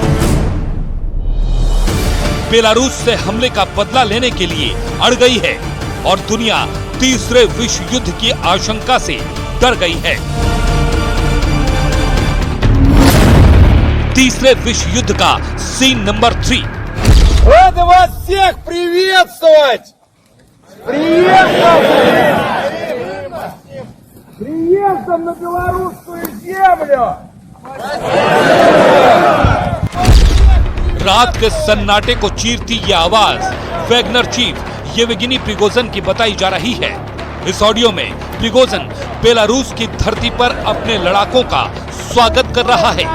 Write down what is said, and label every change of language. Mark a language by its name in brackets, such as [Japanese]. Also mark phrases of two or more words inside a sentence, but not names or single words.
[Hindi] बेलारूस से हमले का बदला लेने के लिए अड़ गई है और दुनिया तीसरे विश्व युद्ध की आशंका से डर गई है। तीसरे विश्व युद्ध का सीन नंबर 3। [Russian] Рады вас всех приветствовать! Приездом на белорусскую землю! [Hindi] रात के सन्नाटे को चीरती ये आवाज वैगनर चीफ येवगेनी प्रिगोजिन की बताई जा रही है। इस ऑडियो में प्रिगोजिन बेलारूस की धरती पर अपने लड़ाकों का स्वागत कर रहा है।